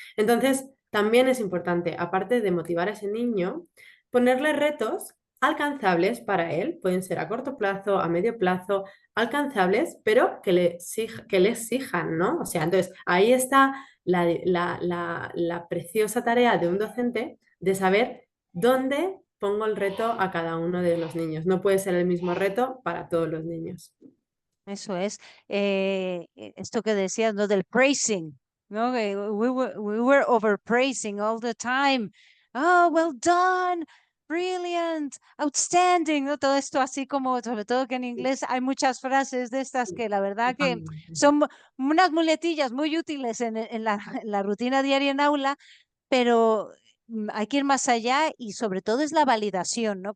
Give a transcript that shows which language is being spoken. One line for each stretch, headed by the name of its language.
Spanish: Entonces, también es importante, aparte de motivar a ese niño, ponerle retos alcanzables para él, pueden ser a corto plazo, a medio plazo, alcanzables, pero que le exijan, ¿no? O sea, entonces ahí está la preciosa tarea de un docente de saber dónde pongo el reto a cada uno de los niños. No puede ser el mismo reto para todos los niños. Eso es. Esto que decías, ¿no? Del praising, ¿no?
English: We were overpraising all the time. Oh, well done, brilliant, outstanding, ¿no?
Spanish: Todo esto así como, sobre todo que en inglés hay muchas frases de estas que la verdad que Totalmente. son unas muletillas muy útiles en la, en la rutina diaria en aula, pero hay que ir más allá y sobre todo es la validación, ¿no?